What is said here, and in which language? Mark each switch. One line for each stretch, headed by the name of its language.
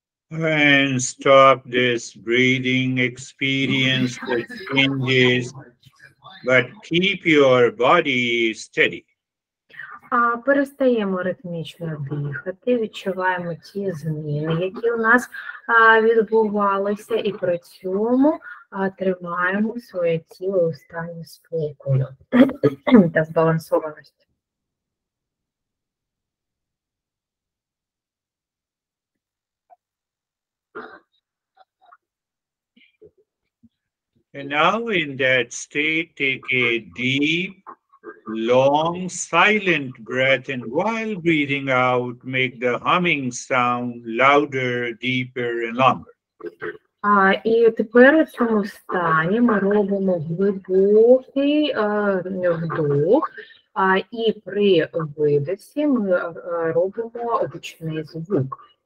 English: And stop this breathing experience that changes, but keep your body steady.
Ukrainian: Перестаємо ритмічно дихати, відчуваємо ті зміни, які у нас відбувалися, і при цьому тримаємо своє тіло у стані спокою та збалансованості.
English: And now, in that state, take a deep, long, silent breath, and while breathing out, make the humming sound louder, deeper, and longer.
Ukrainian: І тепер у цьому стані ми робимо глибокий вдох, і при видосі ми робимо гучний звук.